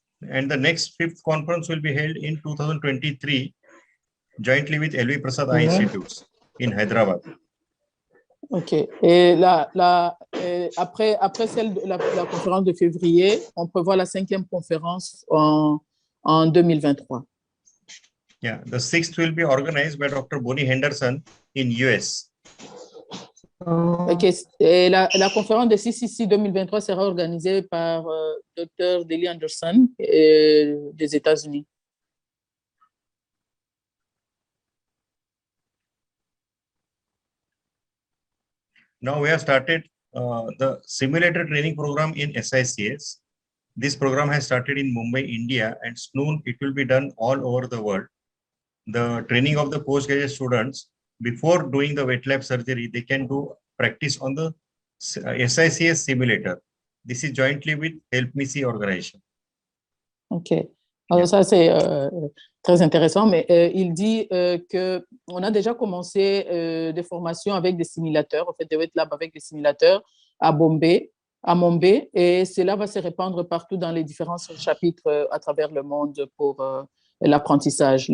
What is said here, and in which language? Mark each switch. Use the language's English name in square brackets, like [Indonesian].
[English] And the next 5th conference will be held in 2023, jointly with LV Prasad Eye Institutes in Hyderabad. OK. [French] Et après celle de la conférence de février, on prévoit la 5e conférence en 2023. [English] Yeah, the 6th will be organized by Dr. Bonnie Henderson in US. OK. [French] Et la conférence de CCC 2023 sera organisée par Dr. Deli Anderson des États-Unis. [English] Now we have started the simulator training program in SICS. This program has started in Mumbai, India, and soon it will be done all over the world. The training of the postgraduate students, before doing the wet lab surgery, they can do practice on the SICS simulator. This is jointly with Help Me See organization. OK. [French] Alors, ça, c'est très intéressant, mais il dit qu'on a déjà commencé des formations avec des simulateurs, en fait, des wet labs avec des simulateurs à Mumbai, et cela va se répandre partout dans les différents chapitres à travers le monde pour l'apprentissage.